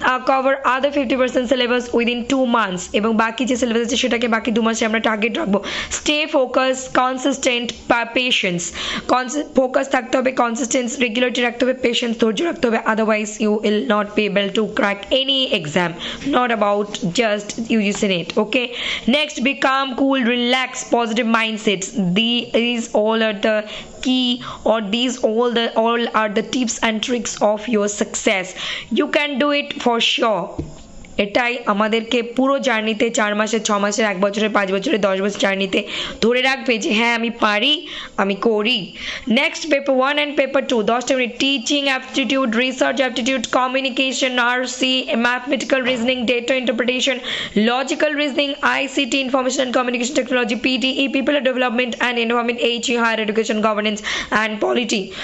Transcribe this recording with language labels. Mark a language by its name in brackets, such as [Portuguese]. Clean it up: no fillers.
[English] Cover other 50% syllabus within 2 months, [Bangla] এবং বাকি যে সিলেবাস আছে সেটাকে বাকি 2 মাসে আমরা টার্গেট রাখবো। [English] stay focus, consistent, patience, [Bangla] focus থাকতে হবে, [English] consistence, regularity [Bangla] রাখতে হবে, [English] patience, [Bangla] ধৈর্য রাখতে হবে, [English] Otherwise you will not be able to crack any exam, not about just UGC NET. Okay, next, become cool, relax, positive mindsets, these all are the key, or these all are the tips and tricks of your success. You can do it for sure. [Bangla] এটাই আমাদেরকে পুরো জার্নিতে 4 মাসের, 6 মাসের, 1 বছরের, 5 বছরের, 10 বছর জার্নিতে ধরে রাখবে যে হ্যাঁ আমি পারি, আমি করি। [English] Next, paper 1 and paper 2, 10টা মিনিট। Teaching aptitude, research aptitude, communication, RC, mathematical reasoning, data interpretation, logical reasoning, ICT, information and communication technology, PDE, people development and environment, HE, higher education, governance and polity.